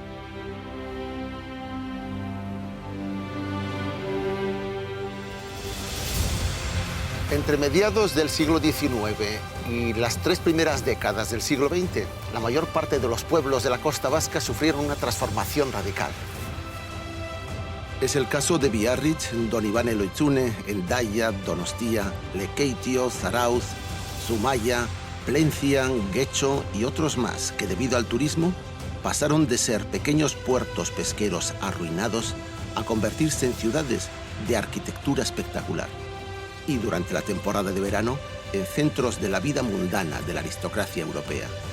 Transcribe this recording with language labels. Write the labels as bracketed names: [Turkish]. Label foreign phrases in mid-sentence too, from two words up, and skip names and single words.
[Spanish] Entre mediados del siglo XIX y las 3 primeras décadas del siglo XX, la mayor parte de los pueblos de la costa vasca sufrieron una transformación radical. Es el caso de Biarritz, Donibane Loitzune, Hendaya, Donostia, Lekeitio, Zarautz, Zumaya, Plencian, Getxo y otros más que, debido al turismo, pasaron de ser pequeños puertos pesqueros arruinados a convertirse en ciudades de arquitectura espectacular. Y durante la temporada de verano, en centros de la vida mundana de la aristocracia europea.